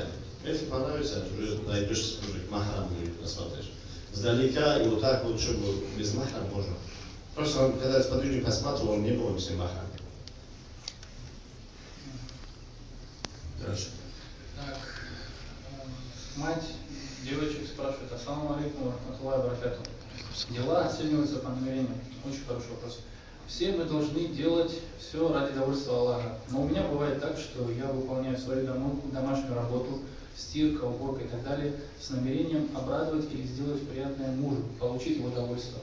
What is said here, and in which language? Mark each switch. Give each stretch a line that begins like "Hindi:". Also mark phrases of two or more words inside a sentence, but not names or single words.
Russian: Если понравится, уже дойдешь к махраму и посмотришь. Сдалека и вот так вот, чтобы без махрама можно. Просто когда сподвижник посматривал, он не был без махрама. Дальше. Так, мать девочек спрашивает:
Arabic: السلام عليكم ورحمة الله وبركاته.
Russian: Дела оцениваются по намерениям. Очень хороший вопрос. Все мы должны делать все ради довольства Аллаха. Но у меня бывает так, что я выполняю свою домашнюю работу, стирка, уборка и так далее, с намерением обрадовать или сделать приятное мужу, получить его довольство.